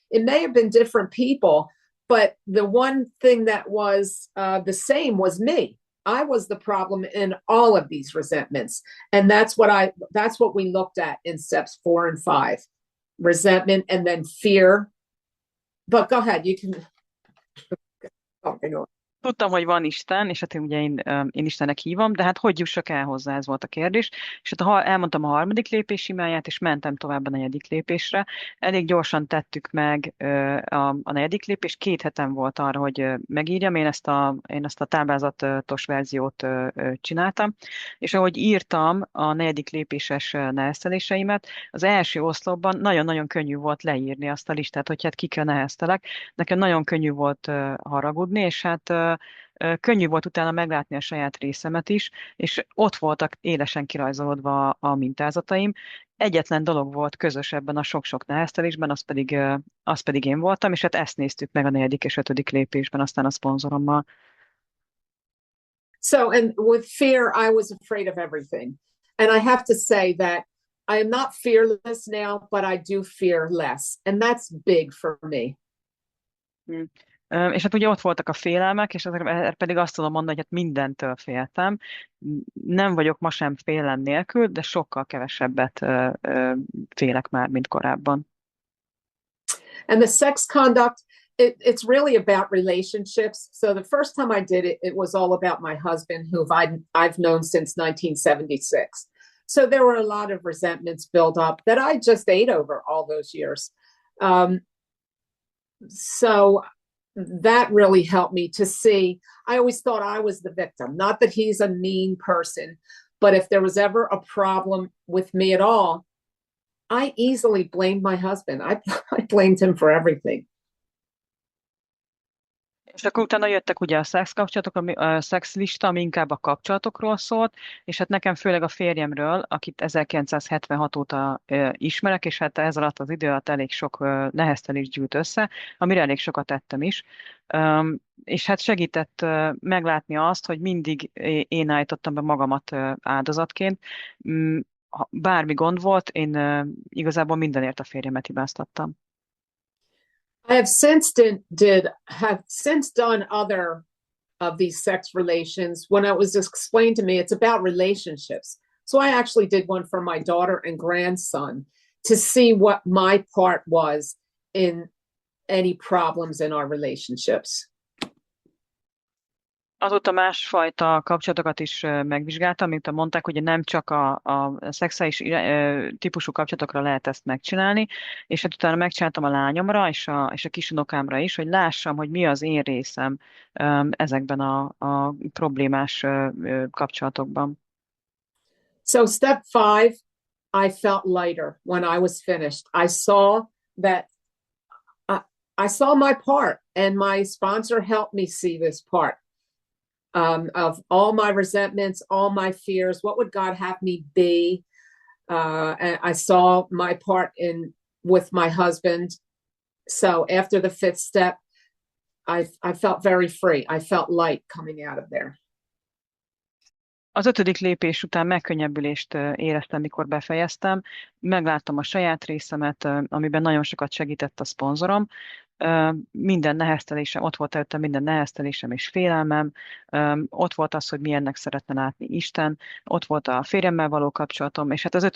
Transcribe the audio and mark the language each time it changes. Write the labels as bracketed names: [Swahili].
[English] It may have been different people, but the one thing that was the same was me. I was the problem in all of these resentments. And that's what we looked at in steps 4 and 5. Resentment and then fear. But go ahead, you can. [Hungarian] tudtam, hogy van Isten, és hát ugye én Istennek hívom, de hát hogy jussak el hozzá, ez volt a kérdés. És hát elmondtam a harmadik lépés imáját, és mentem tovább a negyedik lépésre. Elég gyorsan tettük meg a negyedik lépést, 2 hetem volt arra, hogy megírjam, én ezt a táblázatos verziót csináltam, és ahogy írtam a negyedik lépéses nehezteléseimet, az első oszlopban nagyon-nagyon könnyű volt leírni azt a listát, hogy hát kikre neheztelek. Nekem nagyon könnyű volt haragudni, és hát könnyű volt utána meglátni a saját részemet is, és ott voltak élesen kirajzolódva a mintázataim. Egyetlen dolog volt közös ebben a sok-sok neheztelésben, az pedig én voltam, és hát ezt néztük meg a negyedik és ötödik lépésben, aztán a szponzorommal. [English] So, and with fear, I was afraid of everything. And I have to say that I am not fearless now, but I do fear less. And that's big for me. Mm. [Hungarian] És hát ugye ott voltak a félelmek, és ezért pedig azt tudom mondani, hogy hát mindentől féltem. Nem vagyok ma sem félelem nélkül, de sokkal kevesebbet félek már, mint korábban. [English] And the sex conduct, it's really about relationships. So the first time I did it, it was all about my husband, who I've known since 1976. So there were a lot of resentments built up that I just ate over all those years. So that really helped me to see. I always thought I was the victim, not that he's a mean person, but if there was ever a problem with me at all, I easily blamed my husband. I blamed him for everything. [Hungarian] És akkor utána jöttek ugye a szexkapcsolatok, a szexlista, ami inkább a kapcsolatokról szólt, és hát nekem főleg a férjemről, akit 1976 óta ismerek, és hát ez alatt az idő alatt elég sok neheztelés gyűlt össze, amire elég sokat tettem is. És hát segített meglátni azt, hogy mindig én állítottam be magamat áldozatként. Bármi gond volt, én igazából mindenért a férjemet hibáztattam. [English] I have since done other of these sex relations. When it was explained to me, it's about relationships. So I actually did one for my daughter and grandson to see what my part was in any problems in our relationships. [Hungarian] Azóta másfajta kapcsolatokat is megvizsgáltam, mint mondták, hogy nem csak a szexuális típusú kapcsolatokra lehet ezt megcsinálni, és hát utána megcsináltam a lányomra és a kisunokámra is, hogy lássam, hogy mi az én részem ezekben a problémás kapcsolatokban. [English] So step 5, I felt lighter when I was finished. I saw that I saw my part, and my sponsor helped me see this part. Of all my resentments, all my fears, what would God have me be? And I saw my part with my husband. So after the 5th step, I felt very free. I felt light coming out of there. [Hungarian] Az 5. lépés után megkönnyebbülést éreztem, mikor befejeztem. Megláttam a saját részemet, amiben nagyon sokat segített a szponzorom. Minden neheztelésem, ott volt előttem minden neheztelésem és félelmem, ott volt az, hogy milyennek szeretne látni Isten, ott volt a férjemmel való kapcsolatom, és hát az 5.